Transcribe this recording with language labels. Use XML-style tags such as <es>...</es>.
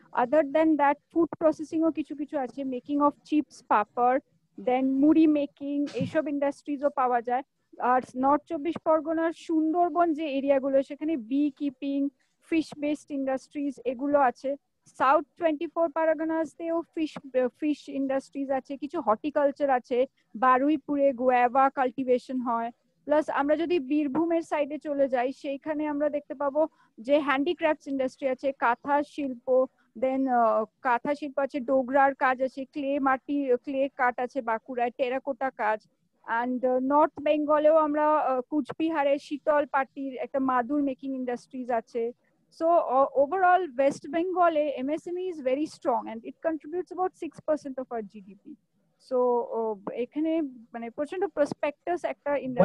<en>Other than that, food processing or</en> <bn>kichu kichu ache,</bn> <en>making of chips, papad, then muri making,</en> <bn>এইসব industries ও পাওয়া যায়। আর North Chobbish Pargona Sundarban যে area গুলো সেখানে bee keeping, fish based industries এগুলো আছে। South 24 Parganas তেও fish industries আছে, কিছু horticulture আছে, বারুইপুরে guava cultivation হয়। প্লাস আমরা যদি বীরভূমের সাইডে চলে যাই সেইখানে আমরা দেখতে পাবো যে হ্যান্ডিক্রাফটস ইন্ডাস্ট্রি আছে, কাঁথা শিল্প, দেন কাঁথা শিল্প আছে, ডোগরার কাজ আছে, ক্লে কাট আছে বাঁকুড়ায়, টেরাকোটা কাজ। অ্যান্ড নর্থ বেঙ্গলেও আমরা কুচবিহারে শীতল পাটির একটা মাদুর মেকিং ইন্ডাস্ট্রিজ আছে।</bn> <en>So overall, West Bengal MSME is very strong and it contributes about 6% of our GDP.</en> <bn>So এখানে মানে প্রচন্ড প্রসপেক্টাস একটা ইন্ডাস্ট্রি।</bn>